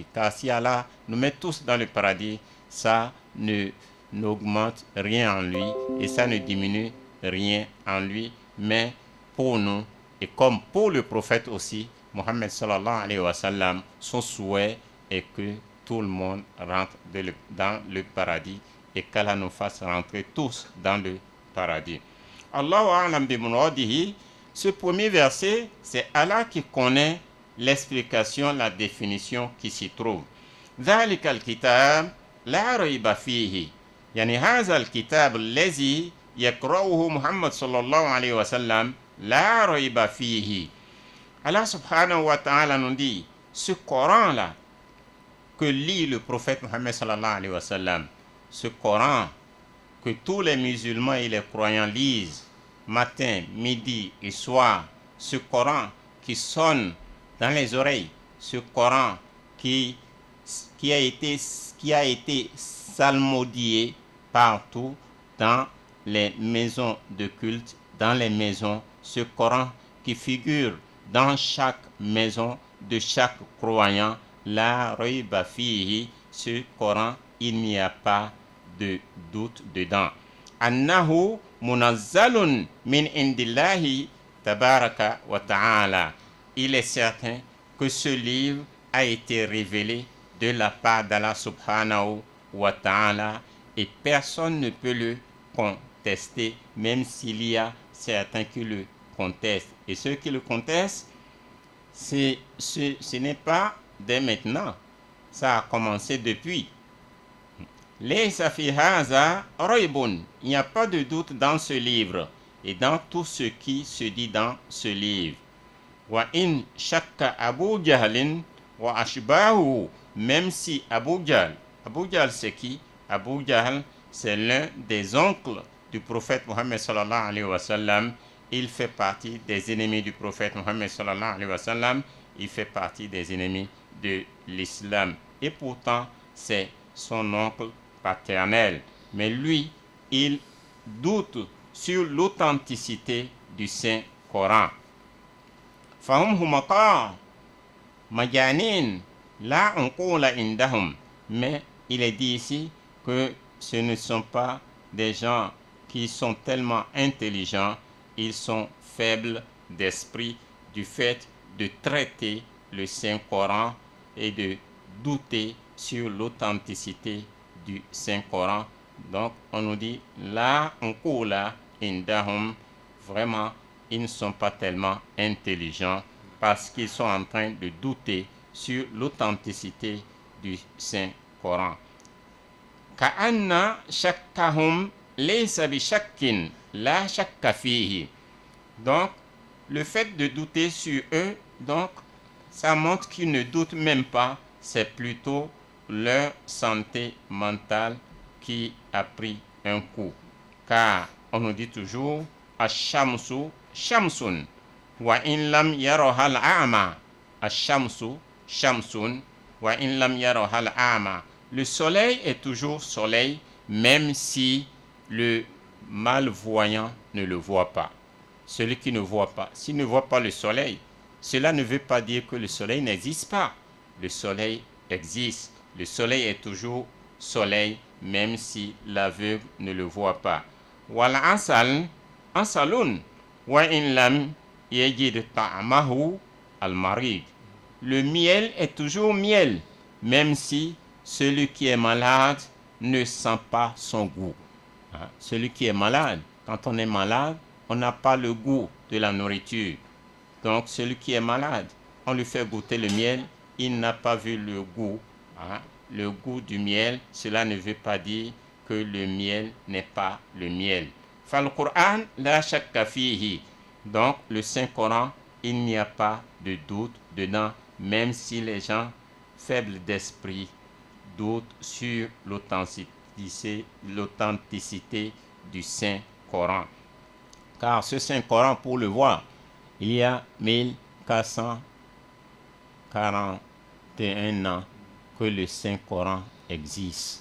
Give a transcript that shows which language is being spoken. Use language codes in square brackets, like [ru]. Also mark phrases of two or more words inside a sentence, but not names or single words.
[fr] Car si Allah nous met tous dans le paradis, ça ne n'augmente rien en lui et ça ne diminue rien en lui, mais pour nous et comme pour le prophète aussi, Mohammed [ar] صلى الله عليه وسلم, [fr] son souhait est que tout le monde rentre dans le paradis et qu'Allah nous fasse rentrer tous dans le paradis. [ar] الله أعلم بمراده. [fr] Ce premier verset, c'est Allah qui connaît l'explication, la définition qui s'y trouve. [ar] ذلك الكتاب لا ريب فيه. يعني هذا الكتاب الذي يقرأه محمد صلى الله عليه وسلم لا ريب فيه. [fr] Allah [ar] سبحانه وتعالى [fr] nous dit, ce Coran-là que lit le prophète Mohammed [ar] صلى الله عليه وسلم, [fr] ce Coran que tous les musulmans et les croyants lisent matin, midi et soir, ce Coran qui sonne dans les oreilles, ce Coran qui a été psalmodié partout dans les maisons de culte, dans les maisons, ce Coran qui figure dans chaque maison de chaque croyant, [ar] لا ريب فيه, [fr] ce Coran, il n'y a pas de doute dedans. [ar] أنه منزل من عند الله تبارك وتعالى. [fr] Il est certain que ce livre a été révélé de la part d'Allah [ar] سبحانه وتعالى [fr] et personne ne peut le contester, même s'il y a certains qui le contestent. Et ceux qui le contestent, ce n'est pas dès maintenant, ça a commencé depuis. [ar] ليس في هذا ريب. [fr] Il n'y a pas de doute dans ce livre et dans tout ce qui se dit dans ce livre. [ar] وإن شك أبو جهل وأشباهه. [fr] Même si Abu Jahl c'est qui? Abu Jahl, c'est l'un des oncles du prophète Mohammed [ar] صلى الله عليه وسلم. [fr] Il fait partie des ennemis du prophète Mohammed [ar] صلى الله عليه وسلم. [fr] Il fait partie des ennemis de l'islam. Et pourtant, c'est son oncle paternel. Mais lui, il doute sur l'authenticité du Saint-Coran. [ar] فهم حمقى مجانين لا عقول عندهم. [fr] Mais il est dit ici que ce ne sont pas des gens qui sont tellement intelligents, ils sont faibles d'esprit du fait de traiter le Saint-Coran et de douter sur l'authenticité du Saint-Coran. Donc on nous dit là [ar] عقول عندهم, [fr] vraiment ils ne sont pas tellement intelligents parce qu'ils sont en train de douter sur l'authenticité du Saint-Coran. [ar] كأن شكهم ليس بشك لا شك فيه. [fr] Donc le fait de douter sur eux, donc ça montre qu'ils ne doutent même pas, c'est plutôt leur santé mentale qui a pris un coup. Car on nous dit toujours [ar] الشمس شمس وإن لم يرها الأعمى. الشمس شمس وإن لم يرها الأعمى. [fr] Le soleil est toujours soleil même si le malvoyant ne le voit pas. Celui qui ne voit pas, s'il ne voit pas le soleil, cela ne veut pas dire que le soleil n'existe pas. Le soleil existe. Le soleil est toujours soleil, même si l'aveugle ne le voit pas. [ar] والعسل عسل وإن لم يجد طعمه المريض. [fr] Le miel est toujours miel, même si celui qui est malade ne sent pas son goût. Celui qui est malade, quand on est malade, on n'a pas le goût de la nourriture. Donc celui qui est malade, on lui fait goûter le miel, il n'a pas vu le goût. Le goût du miel, cela ne veut pas dire que le miel n'est pas le miel. [ar] فالقرآن لا شك فيه. [fr] Donc le Saint-Coran, il n'y a pas de doute dedans, même si les gens faibles d'esprit doutent sur l'authenticité du Saint-Coran. Car ce Saint-Coran, pour le voir, il y a 1441 ans que le Saint-Coran existe.